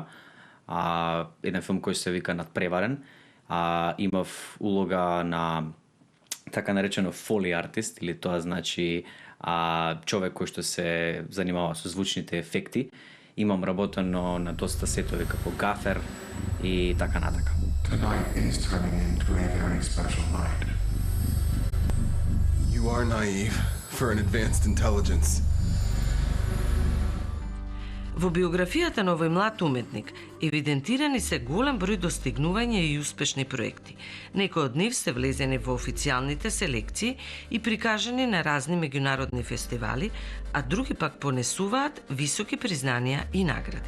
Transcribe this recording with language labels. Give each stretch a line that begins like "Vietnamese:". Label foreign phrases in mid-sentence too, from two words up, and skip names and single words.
Macedonian: Еден филм кој се вика Надпреварен. Имав улога на така наречено Foley артист, или тоа значи човек кој што се занимава со звучните ефекти. Имам работено на доста сетови како гафер и така натака.
English: Tonight is turning into a very special night. You are naive for an advanced intelligence.
Macedonian: Во биографијата на овој млад уметник евидентирани се голем број достигнувања и успешни проекти. Некои од нив се влезени во официјалните селекции и прикажани на разни меѓународни фестивали, а други пак понесуваат високи признанија и награди.